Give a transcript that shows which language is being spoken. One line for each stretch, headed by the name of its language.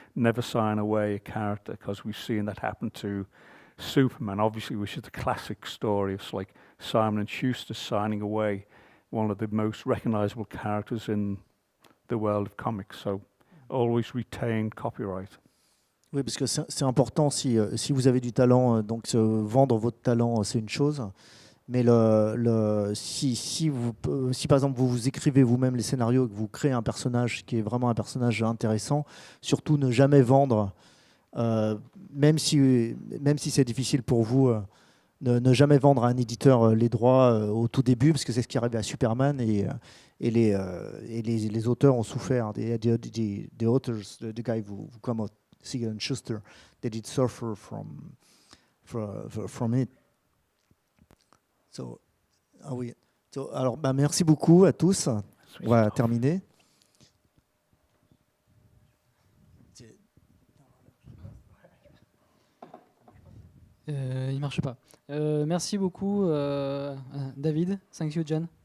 English: Never sign away a character, because we've seen that happen to Superman, obviously, which is the classic story. It's like Simon and Schuster signing away one of the most recognizable characters in the world of comics. So always retain copyright.
French: Oui, parce que c'est important, si vous avez du talent, donc vendre votre talent, c'est une chose. Mais si par exemple vous écrivez vous-même les scénarios et que vous créez un personnage qui est vraiment un personnage intéressant, surtout ne jamais vendre, même si c'est difficile pour vous, ne jamais vendre à un éditeur les droits au tout début, parce que c'est ce qui arrivait à Superman, et les auteurs ont souffert.
English: The authors, the guy who come out, Siegel and Schuster, they did suffer from it.
French: Oui. Alors, merci beaucoup à tous. On va terminer. Il marche pas. Merci beaucoup, David.
English: Thank you, John.